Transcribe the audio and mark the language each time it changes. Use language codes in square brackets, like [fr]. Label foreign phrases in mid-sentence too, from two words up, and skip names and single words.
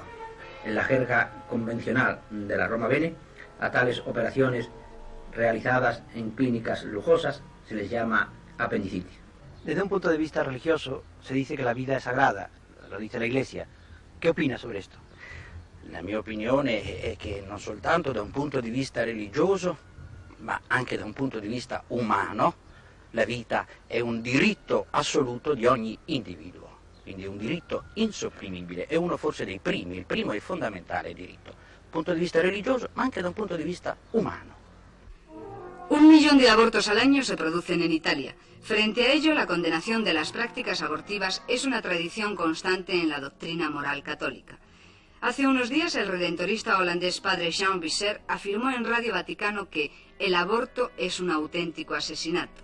[es] En la jerga convencional de la Roma Bene, a tales operaciones realizadas en clínicas lujosas se les llama apendicitis. Desde un punto de vista religioso se dice che la vida è sagrada, lo dice la Iglesia. Che opina sobre esto? [it] La mia opinione è che non soltanto da un punto di vista religioso, ma anche da un punto di vista umano, la vita è un diritto assoluto di ogni individuo, quindi è un diritto insopprimibile, è uno forse dei primi, il primo e fondamentale diritto, da un punto di vista religioso, ma anche da un punto di vista umano. [es] 1 millón de abortos al año se producen en Italia. Frente a ello, la condenación de las prácticas abortivas es una tradición constante en la doctrina moral católica. Hace unos días, el redentorista holandés padre Jean Visser afirmó en Radio Vaticano que el aborto es un auténtico asesinato.